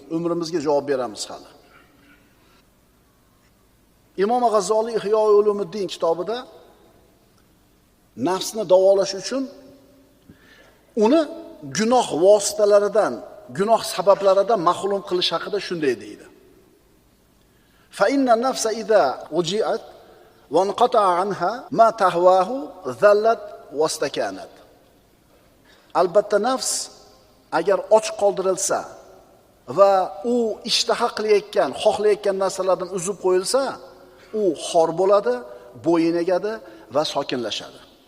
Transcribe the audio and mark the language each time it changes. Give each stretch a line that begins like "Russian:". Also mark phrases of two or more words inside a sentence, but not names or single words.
Uzbek: Umrimizga javob beramiz hali. Imom G'azzoliy Ihyo Ulumuddin kitobida nafsni davolash uchun uni gunoh vositalaridan, gunoh sabablaridan mahrum qilish haqida shunday deydi.
Arabic: فإن النفس إذا جوعت وانقطع عنها ما تهواه ذلت واستكانت.
Uzbek: Albatta nafs agar och qoldirilsa va u ishtaha qilayotgan, xohlayotgan narsalardan uzib qo'yilsa, u xor bo'ladi, bo'yin egadi va sokinlashadi.